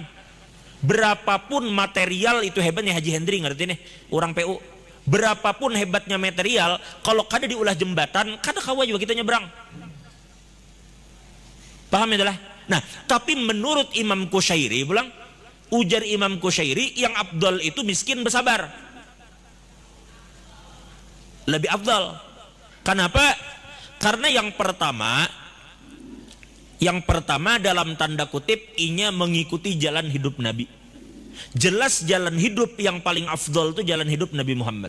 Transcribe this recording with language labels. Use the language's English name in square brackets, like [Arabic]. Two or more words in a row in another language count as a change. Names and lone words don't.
[Indonesian] Berapapun material itu hebatnya Haji Hendri, ngerti nih, orang PU. Berapapun hebatnya material, kalau [Banjar] kada diulah jembatan, kada kawa [Indonesian] juga kita nyebrang. Paham ya? Nah, tapi menurut Imam Qushairi pulang, ujar Imam Qushairi, yang afdal itu miskin bersabar. Lebih afdal. Kenapa? Karena yang pertama dalam tanda kutip inya mengikuti jalan hidup Nabi. Jelas jalan hidup yang paling afdol itu jalan hidup Nabi Muhammad.